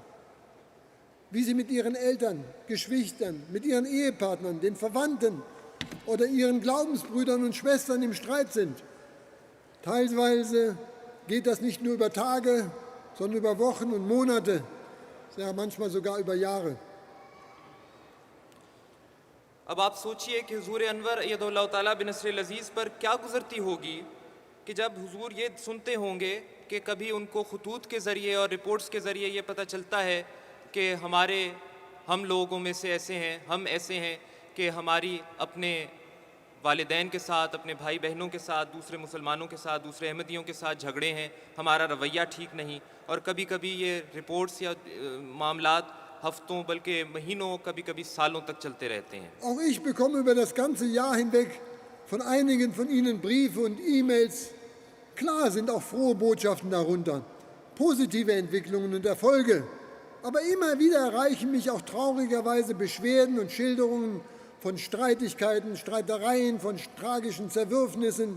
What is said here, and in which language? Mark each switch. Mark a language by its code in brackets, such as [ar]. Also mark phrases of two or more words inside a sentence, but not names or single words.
[de] Wie sie mit ihren Eltern, Geschwistern, mit ihren Ehepartnern, den Verwandten oder ihren Glaubensbrüdern und Schwestern im Streit sind. Teilweise geht das nicht nur über Tage, sondern über Wochen und Monate, ja manchmal sogar über Jahre. [ur] اب آپ سوچیے کہ حضور انور [ar] أيده الله تعالى بنصره العزيز [ur] پر کیا گزرتی ہوگی کہ جب حضور یہ سنتے ہوں گے کہ کبھی ان کو خطوط کے ذریعے اور رپورٹس کے ذریعے یہ پتہ چلتا ہے کہ ہم لوگوں میں سے ایسے ہیں، ہم ایسے ہیں کہ ہماری اپنے والدین کے ساتھ، اپنے بھائی بہنوں کے ساتھ، دوسرے مسلمانوں کے ساتھ، دوسرے احمدیوں کے ساتھ جھگڑے ہیں، ہمارا رویہ ٹھیک نہیں، اور کبھی کبھی یہ رپورٹس یا معاملات ہفتوں بلکہ مہینوں، کبھی کبھی سالوں تک چلتے رہتے ہیں. [de] Auch ich bekomme über das ganze Jahr hinweg von einigen von Ihnen Briefe und E-Mails. Klar sind auch frohe Botschaften darunter, positive Entwicklungen und Erfolge. Aber immer wieder erreichen mich auch traurigerweise Beschwerden und Schilderungen von Streitigkeiten, Streitereien, von tragischen Zerwürfnissen.